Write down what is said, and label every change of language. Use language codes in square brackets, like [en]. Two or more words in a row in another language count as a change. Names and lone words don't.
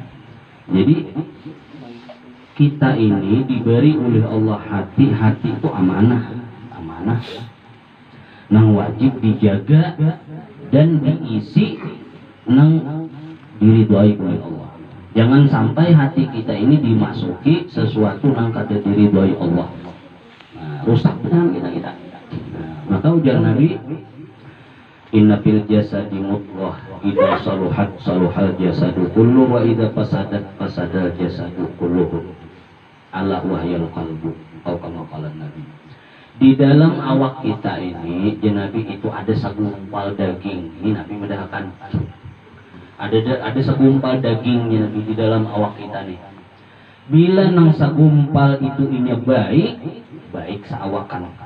[bjn] Jadi kita ini diberi oleh Allah hati itu amanah nang wajib dijaga dan diisi nang diridhoi oleh Allah. Jangan sampai hati kita ini dimasuki sesuatu nang kada diridhoi Allah. Nah, rusak dengan kita. Maka ujar Nabi, [ar] إن في الجسد مضغة إذا صلحت صلح الجسد كل وإذا فسدت فسد الجسد كله ألا وهي القلب atau كما قال النبي. [bjn] Di dalam awak kita ini, Nabi itu ada segumpal daging. Ini Nabi mendahkan. Ada segumpal dagingnya Nabi di dalam awak kita nih. Bila nang segumpal itu inya baik seawakan.